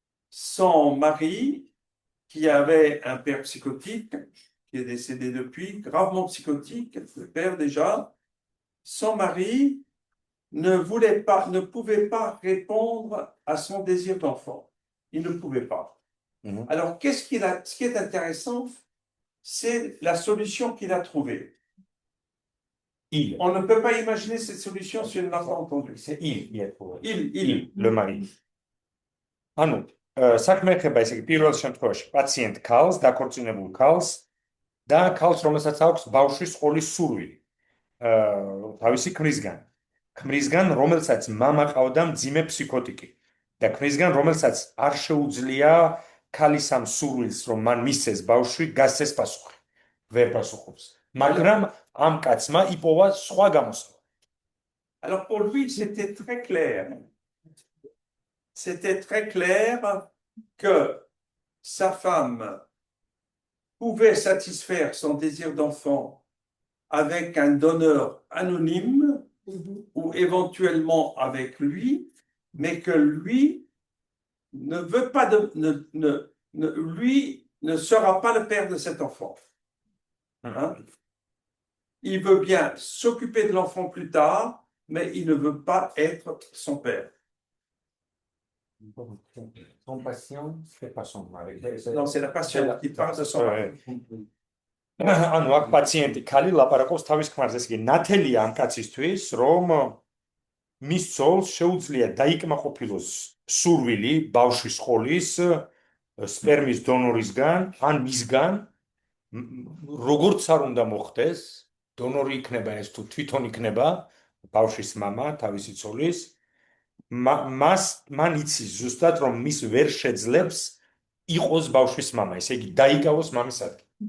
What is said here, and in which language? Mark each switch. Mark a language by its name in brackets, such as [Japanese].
[French] Son mari, qui avait un père psychotique, qui est décédé depuis, gravement psychotique, le père déjà, son mari ne pouvait pas répondre à son désir d'enfant. Il ne pouvait pas. Alors, ce qui est intéressant, c'est la solution qu'il a trouvée. On ne peut pas imaginer cette solution si on ne l'a pas entendue. C'est il, le mari. [Georgian] ანუ საქმე ეხება ესე იგი პირველ შემთხვევაში პაციენტ ქალს, დაქორწინებულ ქალს და ქალს, რომელსაც აქვს ბავშვის ყოლის სურვილი. თავისი ქმრისგან, რომელსაც მამა ყავდა მძიმე ფსიქოტიკი და ქმრისგან, რომელსაც არ შეუძლია ქალის ამ სურვილს, რომ მან მისცეს ბავშვი, გასცეს პასუხი. ვერ პასუხობს. მაგრამ ამ კაცმა იპოვა სხვა გამოსავალი. [French] Alors pour lui, c'était très clair. C'était très clair que sa femme pouvait satisfaire son désir d'enfant avec un donneur anonyme ou éventuellement avec lui, mais que lui ne veut pas lui ne sera pas le père de cet enfant. Hein? Il veut bien s'occuper de l'enfant plus tard, mais il ne veut pas être son père. Compassion, c'est pas son mari. Non, c'est la patiente qui parle de son mari. [Georgian] ანუ აქ პაციენტი ქალი ლაპარაკობს თავის ქმარზე, ესე იგი ნათელია ამ კაცისთვის, რომ მის ცოლს შეუძლია დაიკმაყოფილოს სურვილი ბავშვის ხოლის სპერმის დონორისგან ან მისგან, როგორც არ უნდა მოხდეს, დონორი იქნება ეს თუ თვითონ იქნება ბავშვის მამა, თავისი ცოლის, მან იცის ზუსტად რომ მის ვერ შეძლებს იყოს ბავშვის მამა, ესე იგი დაიკავოს მამის ადგილ.